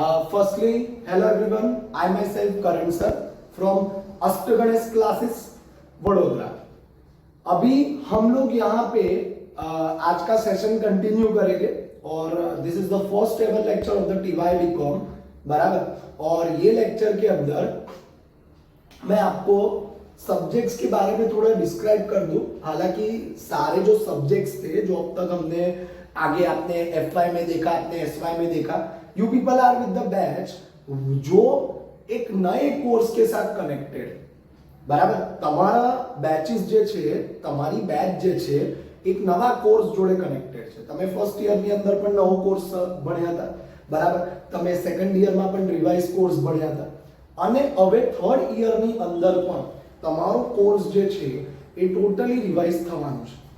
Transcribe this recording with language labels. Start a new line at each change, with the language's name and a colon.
English: Firstly, hello everyone. I myself Karan sir from Ashtaganesh classes Vadodara.
Hindi: अभी हम लोग यहाँ पे आज का सेशन कंटिन्यू करेंगे और
English: this is the first ever lecture of the TY BCom,
Hindi: बराबर. और ये लेक्चर के अंदर मैं आपको सब्जेक्ट्स के बारे में थोड़ा डिस्क्राइब कर दूं. हालांकि सारे जो सब्जेक्ट्स थे जो अब तक हमने आगे आपने एफवाई में देखा, आपने एसवाई में देखा,
English: you people are with the batch
Hindi: जो एक नए कोर्स के साथ कनेक्टेड, બરાબર.
Gujarati: તમારા બેચીસ જે છે, તમારી બેચ જે છે એક નવા કોર્સ જોડે કનેક્ટેડ છે. તમે ફર્સ્ટ યર ની અંદર પણ નવો કોર્સ ભણ્યા હતા, બરાબર. તમે સેકન્ડ યરમાં પણ રિવાઇઝ કોર્સ ભણ્યા હતા અને હવે થર્ડ યર ની અંદર પણ તમારો કોર્સ જે છે એ ટોટલી રિવાઇઝ થવાનું છે.